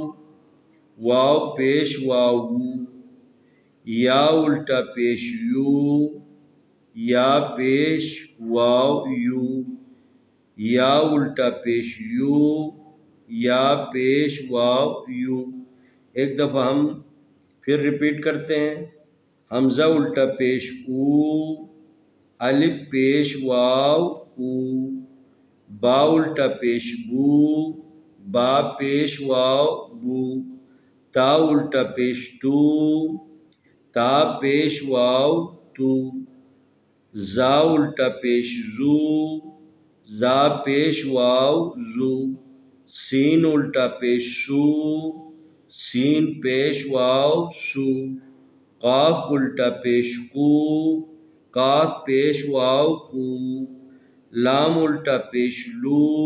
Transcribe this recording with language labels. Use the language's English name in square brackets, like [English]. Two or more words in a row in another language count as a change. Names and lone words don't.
[Urdu] واو پیش واو وو، یا الٹا پیش یو، یا پیش واو یو، یا الٹا پیش یو، یا پیش واو یو. ایک دفعہ ہم پھر ریپیٹ کرتے ہیں. حمزہ الٹا پیش او، الف پیش واو او، با الٹا پیش بو، با پیش واو بو، تا الٹا پیش تو، تا پیش واو تو، زا الٹا پیش زو، زا پیش واو زو، سین الٹا پیش سو، سین پیش واو سو، قاف الٹا پیش قو، قاف پیش واو قو، لام الٹا پیش لو،